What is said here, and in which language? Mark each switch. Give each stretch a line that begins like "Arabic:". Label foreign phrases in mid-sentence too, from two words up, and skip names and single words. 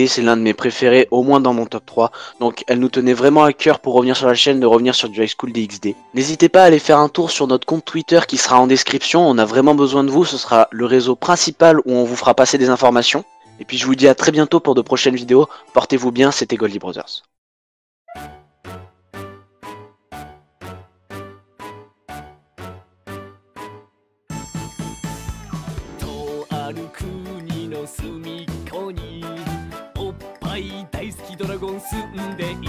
French: C'est l'un de mes préférés, au moins dans mon top 3. Donc elle nous tenait vraiment à cœur pour revenir sur la chaîne, de revenir sur du High School DxD. N'hésitez pas à aller faire un tour sur notre compte Twitter qui sera en description. On a vraiment besoin de vous, ce sera le réseau principal où on vous fera passer des informations. Et puis je vous dis à très bientôt pour de prochaines vidéos. Portez-vous bien, c'était Goldie Brothers.
Japanese: とある国の隅っこにおっぱい大好きドラゴン住んでいる。